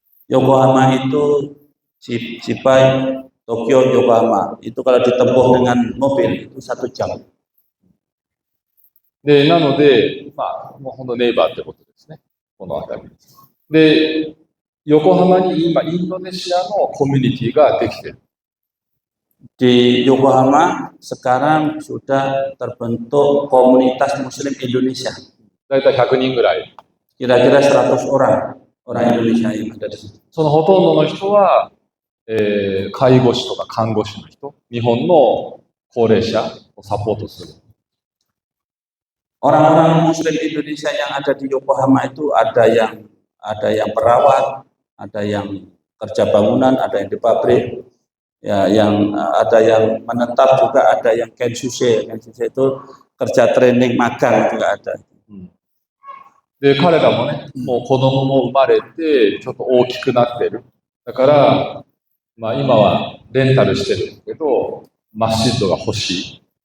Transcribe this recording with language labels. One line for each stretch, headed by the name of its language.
Indonesian: Yokohama itu Chibai, Tokyo, Yokohama. Itu kalau ditempuh dengan mobil itu 1 jam.
Japanese: で、なので、まあ、もうほんとネイバーってことですね。この辺りで。で、横浜に今、インドネシアのコミュニティができてる。
Indonesian: Di Yokohama sekarang sudah terbentuk komunitas Muslim Indonesia.
Japanese: だいたい100人ぐらい。
Indonesian: Kira-kira 100 orang Indonesia yang ada di situ.
Japanese: そのほとんどの人は、介護士とか看護師の人、日本の高齢者をサポートする。
Indonesian: Orang-orang Muslim Indonesia yang ada di Yokohama itu ada yang perawat, ada yang kerja bangunan, ada yang di pabrik, ya, yang ada yang menetap juga, ada yang Kensuse. Kensuse itu kerja training magang juga ada.
Japanese: で、彼らもね、もう子供も生まれて、ちょっと大きくなってる。だから、まあ今はレンタルしてるけど、マスジッドが欲しい。